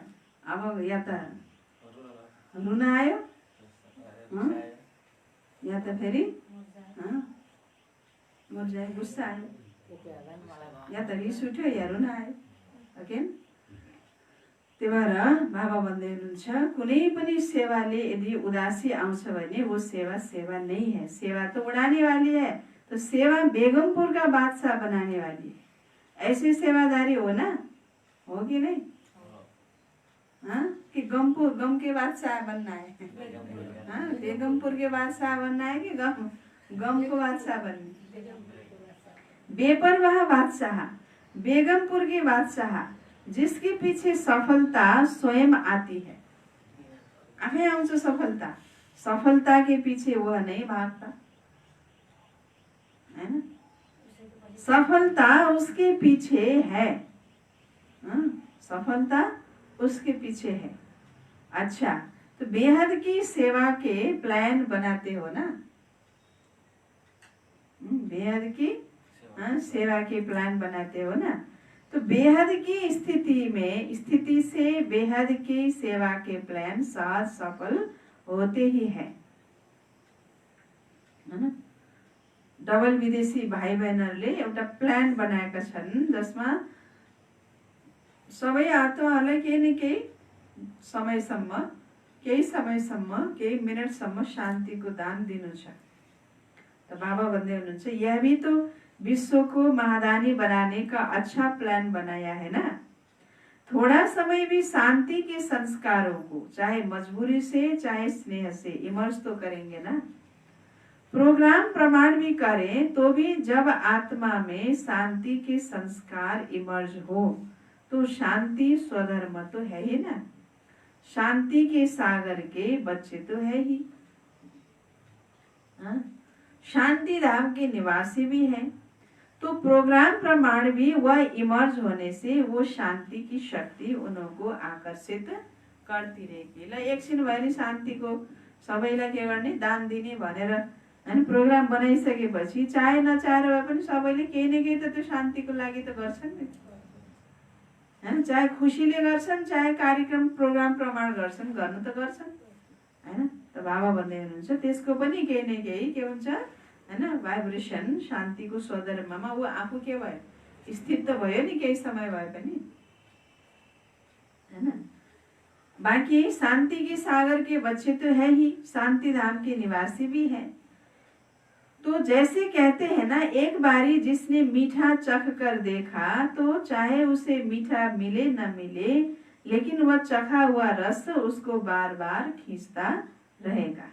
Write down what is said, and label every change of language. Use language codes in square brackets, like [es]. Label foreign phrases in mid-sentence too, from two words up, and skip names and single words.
[ne] अब या त रुन आयो या त फेरि मुर्जाए गुस्सा आयो, या त रिस उठ्यो या रुन आयो। ओके, त्यही भएर बाबा भन्दै हुनुहुन्छ कुनै पनि सेवाले यदि उदासी आउँछ भने [hi] वो सेवा सेवा नहीं है। सेवा तो उड़ाने वाली है, तो सेवा बेगमपुर का बादशाह बनाने वाली है। ऐसे सेवादारी हो ना, हो कि नहीं? हाँ, कि गम के बादशाह बनना है? हाँ, बेगमपुर के बादशाह बनना है कि गम को बादशाह बनना? बेपरवाह बादशाह, बेगमपुर के बादशाह, जिसके पीछे सफलता स्वयं आती है। [ne] आफै आउँछ [hi] सफलता, सफलता के पीछे वह नहीं भागता, है ना? सफलता उसके पीछे है, सफलता उसके पीछे है। अच्छा, तो बेहद की सेवा के प्लान बनाते हो ना? बेहद की सेवा के प्लान बनाते हो ना? तो बेहद की स्थिति से बेहद की सेवा के प्लान सहज सफल होते ही है ना? [ne] डबल विदेशी भाइ बहिनीहरूले एउटा प्लान बनाएका छन् जसमा सबै आत्माहरूलाई केही न केही समयसम्म, केही मिनटसम्म शान्तिको दान दिनु छ। [hi] तो [ne] बाबा भन्दै हुनुहुन्छ [hi] यह भी तो विश्व को महादानी बनाने का अच्छा प्लान बनाया है ना। थोड़ा समय भी शांति के संस्कारों को चाहे मजबूरी से चाहे स्नेह से इमर्ज तो करेंगे ना। प्रोग्राम प्रमाण भी करें तो भी जब आत्मा में शांति के संस्कार इमर्ज हो तो शांति स्वधर्म तो है ही ना। शांति के सागर के बच्चे तो है ही, शांति धाम के निवासी भी हैं। तो प्रोग्राम प्रमाण भी वह इमर्ज होने से वो शांति की शक्ति उनको आकर्षित करती रहेगी। [ne] ल एकछिन भए नि शान्तिको सबैलाई के गर्ने दान दिने भनेर हैन प्रोग्राम बनाइसकेपछि चाहे नचाहेर भए पनि सबैले केही न केही त त्यो शान्तिको लागि त गर्छन् नि, हैन? चाहे खुसीले गर्छन् चाहे कार्यक्रम प्रोग्राम प्रमाण गर्छन्, गर्नु त गर्छन्, हैन? त बाबा भन्दै हुनुहुन्छ त्यसको पनि केही न केही के हुन्छ हैन, भाइब्रेसन शान्तिको स्वधर्ममा ऊ आफू के भयो, स्थित त भयो नि केही समय भए पनि, हैन? [hi] बाकी शांति के सागर के बच्चे तो है ही, शांति धाम के निवासी भी हैं। तो जैसे कहते हैं ना, एक बारी जिसने मीठा चख कर देखा तो चाहे उसे मीठा मिले न मिले लेकिन वह चखा हुआ रस उसको बार बार खींचता रहेगा।